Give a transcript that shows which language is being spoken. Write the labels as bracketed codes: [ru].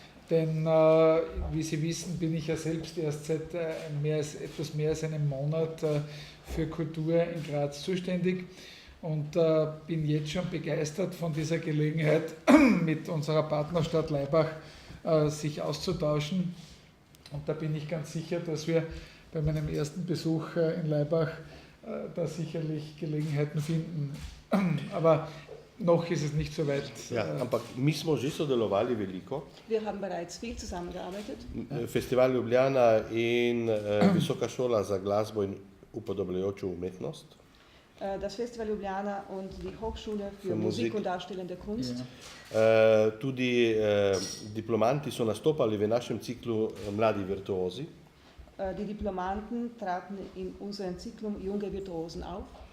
[de] Denn, wie Sie wissen, bin ich ja selbst erst seit etwas mehr als einem Monat für Kultur in Graz zuständig und bin jetzt schon begeistert von dieser Gelegenheit, mit unserer Partnerstadt Laibach sich auszutauschen. Und da bin ich ganz sicher, dass wir bei meinem ersten Besuch in Laibach da sicherlich Gelegenheiten finden. Aber noch ist es nicht so weit. [sl] Ja, ampak mi smo že sodelovali veliko. [de] Wir haben bereits viel zusammengearbeitet. [sl] Festival Ljubljana in Visoka šola za glasbo in upodobljajočo umetnost. [de] Das Festival Ljubljana und die Hochschule für Musik und Darstellende Kunst. Ja. [sl] Tudi diplomanti so nastopali v našem ciklu Mladi virtuozi. [de] Die Diplomanten traten in unserem Zyklum Junge Virtuosen auf.